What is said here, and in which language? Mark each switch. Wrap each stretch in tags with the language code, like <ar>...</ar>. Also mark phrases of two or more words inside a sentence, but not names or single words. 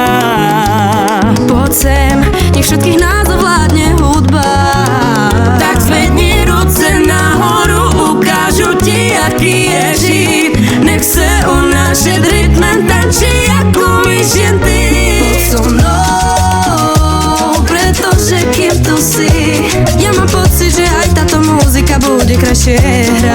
<sk>Poď sem, nech všetkých nás ovládne hudba.</sk> <cs>Tak zvedni ruce nahoru, ukážu ti, jaký je žít. Nech se unášet rytmem, tančí jako myš jen ty.</cs> <sk>Poď so mnou, pretože kým tu si, ja mám pocit, že aj táto muzika bude krajšie.</sk>